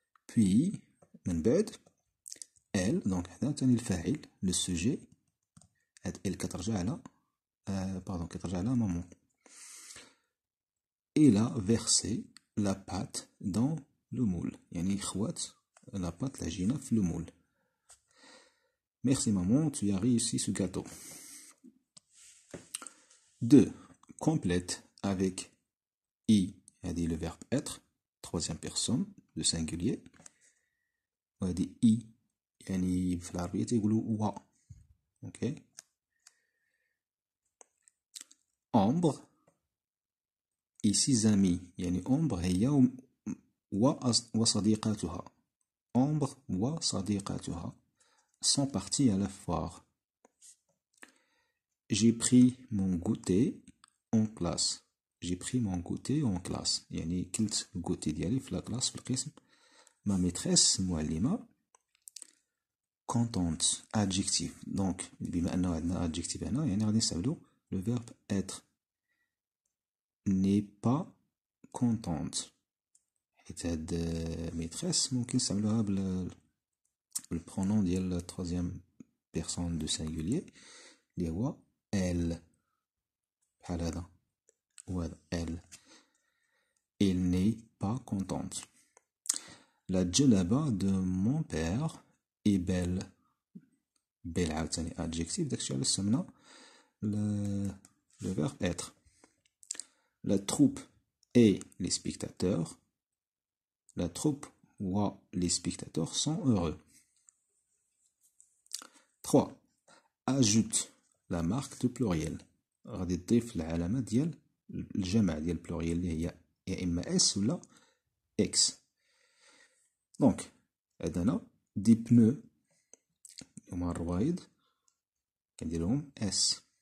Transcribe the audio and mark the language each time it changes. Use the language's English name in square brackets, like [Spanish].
[French] Puis, [Arabic] من بعد elle. Donc هنا تاني الفاعل لو سوجي. هاد elle كترجع على باردون كترجع على مامون. [French] il a versé la pâte dans le moule. [Arabic] يعني خوات la pâte العجينة في le moule. [French] Merci maman, tu as réussi ce gâteau. 2. Complète avec i. [Arabic] هادي [French] le verbe être, troisième personne de singulier. [Arabic] وهادي i يعني في العربية تيقولوا و. اوكي. [French] ombre et ses amis. [Arabic] يعني ombre هي وصديقاتها. [French] ombre [Arabic] وصديقاتها [French] sont partis à la foire. j'ai pris mon goûter en classe. j'ai pris mon goûter en classe. [Arabic] يعني كلت الغوتي ديالي في لاكلاس في القسم. ما ميتريس المعلمة [French] contente adjectif. [Arabic] donc بما انه عندنا adjectif هنا يعني غادي نستعملو [French] le verbe être. n'est pas contente. [Arabic] حيت هاد ميتريس ممكن نستعملوها بالبرونون ديال [French] troisième personne de singulier [Arabic] اللي هو elle. بحال هذا وهذا elle. [French] elle n'est pas contente. la djellaba de mon père est belle. belle عاوتاني adjectif. [Arabic] داكشي علاش استعملنا [French] le verbe être. la troupe et les spectateurs. la troupe ou les spectateurs sont heureux. 3. ajoute la marque de pluriel. [Arabic] غادي تضيف العلامة ديال الجمع ديال البلوريال اللي هي يا اما اس ولا اكس. دونك عندنا دي بنو هما الروايض كنديروهم اس.